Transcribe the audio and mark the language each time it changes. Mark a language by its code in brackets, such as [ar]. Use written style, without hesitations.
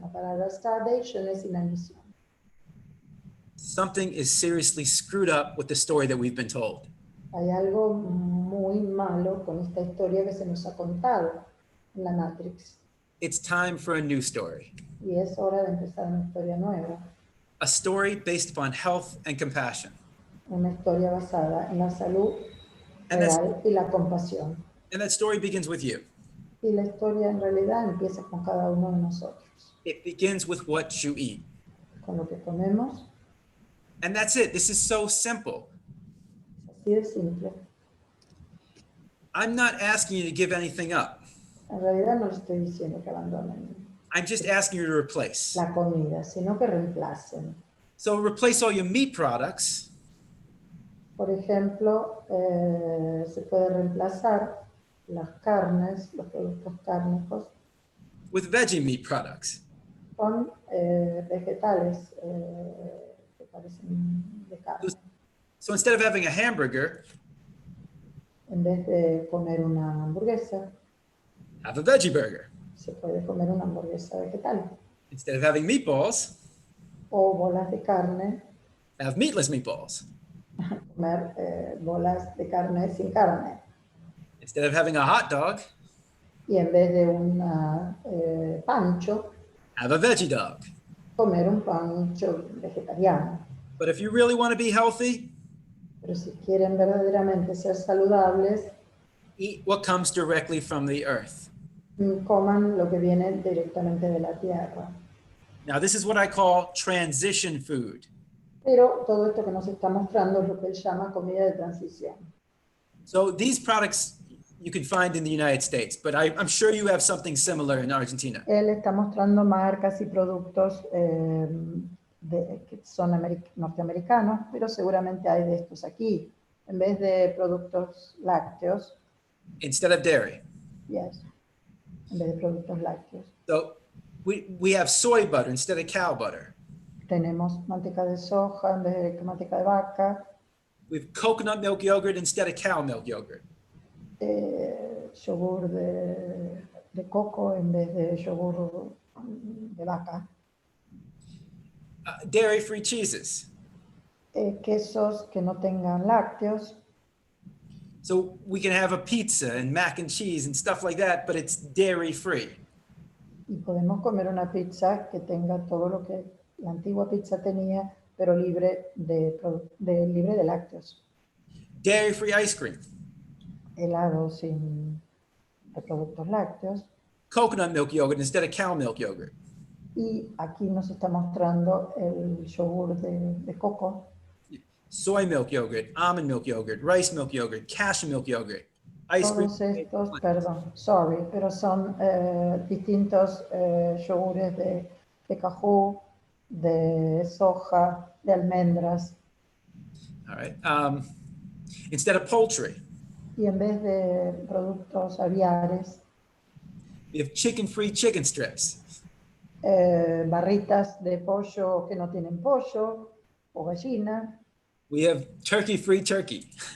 [es] La palabra starvation es inanición. [en] Something is seriously screwed up with the story that we've been told. [es] Hay algo muy malo con esta historia que se nos ha contado en la Matrix. [en] It's time for a new story. [es] Y es hora de empezar una historia nueva. [en] A story based upon health and compassion. [es] Una historia basada en la salud real y la compasión. [en] And that story begins with you. [es] Y la historia en realidad empieza con cada uno de nosotros. [en] It begins with what you eat. [es] Con lo que comemos. [en] And that's it. This is so simple. [es] Así de simple. [en] I'm not asking you to give anything up. [es] En realidad no les estoy diciendo que abandonen [en] I'm just asking you to replace. [es] la comida, sino que reemplacen. [en] So replace all your meat products. [es] Por ejemplo, se puede reemplazar las carnes, los productos cárnicos, [en] with veggie meat products. [es] con vegetales que parecen de carne. [en] So instead of having a hamburger, [es] En vez de comer una hamburguesa, [en] have a veggie burger. [es] se puede comer una hamburguesa vegetal. [en] Instead of having meatballs, [es] O bolas de carne, [en] have meatless meatballs. [es] comer bolas de carne sin carne. [en] Instead of having a hot dog, [es] Y en vez de un pancho, [en] have a veggie dog. [es] comer un pancho vegetariano. [en] But if you really want to be healthy, [es] Pero si quieren verdaderamente ser saludables, [en] eat what comes directly from the earth. [es] coman lo que viene directamente de la tierra. [en] Now, this is what I call transition food. [es] Pero todo esto que nos está mostrando es lo que él llama comida de transición. [en] So these products you can find in the United States, but I'm sure you have something similar in Argentina. [es] Él está mostrando marcas y productos que son norteamericanos, pero seguramente hay de estos aquí. En vez de productos lácteos, [en] Instead of dairy. [es] yes, en vez de productos lácteos, [en] So we have soy butter instead of cow butter. [es] tenemos manteca de soja en vez de manteca de vaca, [en] We have coconut milk yogurt instead of cow milk yogurt. [es] yogur de coco en vez de yogur de vaca, [en] Dairy-free cheeses. [es] quesos que no tengan lácteos. [en] So we can have a pizza and mac and cheese and stuff like that, but it's dairy-free. [es] Y podemos comer una pizza que tenga todo lo que la antigua pizza tenía, pero libre de lácteos. [en] Dairy-free ice cream. [es] Helado sin de productos lácteos. [en] Coconut milk yogurt instead of cow milk yogurt. [es] Y aquí nos está mostrando el yogur de coco. [en] Soy milk yogurt, almond milk yogurt, rice milk yogurt, cashew milk yogurt, ice cream. [es] Todos estos, perdón, sorry, pero son distintos yogures de cajú, de soja, de almendras. [en] All right. Instead of poultry, [es] Y en vez de productos aviares, [en] we have chicken-free chicken strips. [es] barritas de pollo que no tienen pollo o gallina. [en] We have turkey-free turkey.